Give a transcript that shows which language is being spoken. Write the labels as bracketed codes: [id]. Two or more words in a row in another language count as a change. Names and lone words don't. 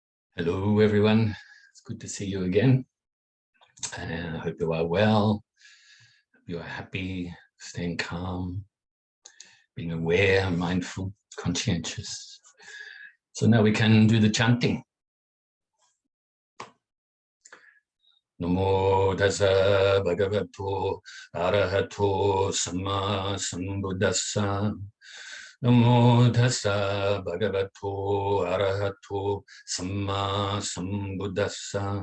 [en] Hello everyone, it's good to see you again. I hope you are well, hope you are happy, staying calm, being aware, mindful, conscientious. So now we can do the chanting. [pi] Namo Tassa Bhagavato Arahato Samma Sambuddhassa. Namo Tassa Bhagavato Arahato Samma Sambuddhassa.